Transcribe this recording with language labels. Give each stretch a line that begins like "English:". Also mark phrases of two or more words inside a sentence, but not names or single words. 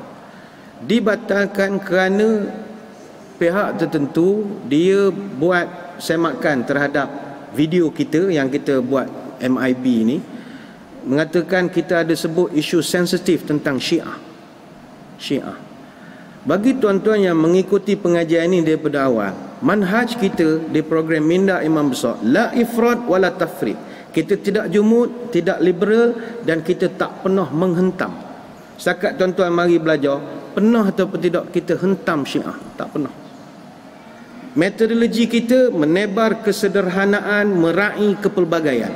Malay: Dibatalkan kerana pihak tertentu dia buat semakan terhadap video kita yang kita buat MIB ni, mengatakan kita ada sebut isu sensitif tentang Syiah. Bagi tuan-tuan yang mengikuti pengajian ini daripada awal, manhaj kita di program Minda Imam Besar,
Arabic: la ifrat wala tafrit.
Malay: Kita tidak jumud, tidak liberal, dan kita tak pernah menghentam. Setakat tuan-tuan mari belajar, pernah ataupun tidak kita hentam Syiah? Tak pernah. Metodologi kita menebar kesederhanaan, meraih kepelbagaian.